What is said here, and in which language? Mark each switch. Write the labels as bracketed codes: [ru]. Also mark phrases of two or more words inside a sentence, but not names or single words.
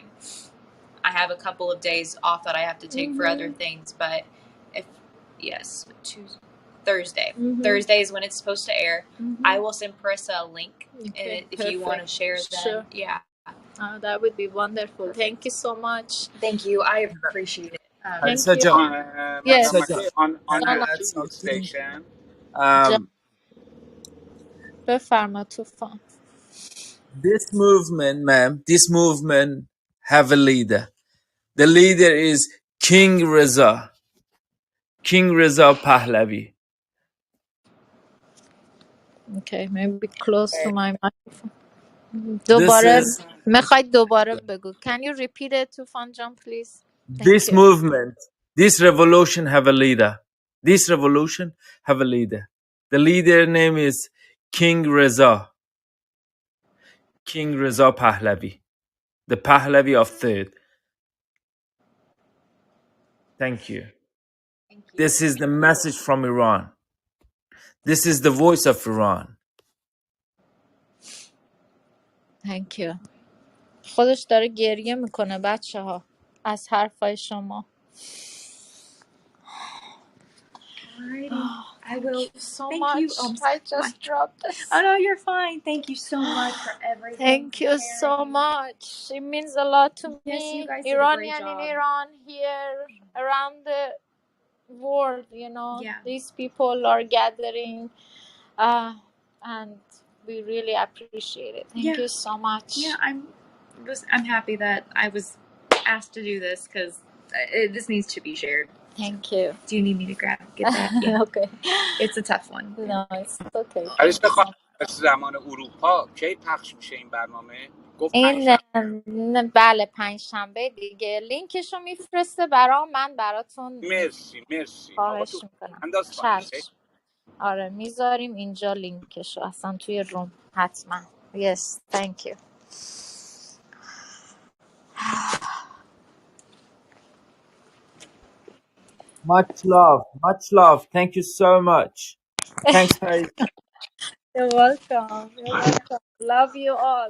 [en] I have a couple of days off that I have to take for other things, but Thursday. Thursday is when it's supposed to air. I will send Parissa a link if you want to share them. Sure. Yeah. That would be wonderful. Thank you so much. Thank you. I appreciate it. Thank you. Madam Yes. Harisajan, Maki, on can the I [fa] جانم [en] add TV something? station, [fa] بفرما طوفان. [en] This movement, ma'am, this movement have a leader. The leader is King Reza Pahlavi. Okay, maybe close to my microphone. This [fa] دوباره [en] is [fa] میخواید دوباره بگو. [en] Can you repeat it [fa] طوفان جان [en] please? Thank this you. movement, this revolution have a leader. This revolution have a leader. The leader name is King Reza Pahlavi, the Pahlavi of third. Thank you. Thank you. This is the message from Iran. This is the voice of Iran. Thank you. [fa] خودش داره گریه میکنه بچه ها از حرفای شما. [en] Alrighty. I will. Thank you so Thank much. you. I just dropped this. Oh no, you're fine. Thank you so much for everything. Thank you so much. It means a lot to Yes, me. you guys did a great Iranian in job. Iran, here, around the world, Yeah. these people are gathering, and we really appreciate it. Thank you so much. Yeah, I'm happy that I was asked to do this because this needs to be shared. Thank you. Do you need me to get that? Yeah. Okay. It's a tough one. No, it's okay. [fa] عزیز خانم زمان اروپا کی پخش میشه این برنامه؟ گفت این پنجشنبه. بله 5 شنبه دیگه لینکشو میفرسته من براتون مرسی. آقا خواهش تو میکنم. انداز پایین. چشم. آره میذاریم اینجا لینکشو اصلا توی روم حتما. [en] Yes, thank you. Much love. Thank you so much. Thanks, Harry. You're welcome. You're welcome. Love you all.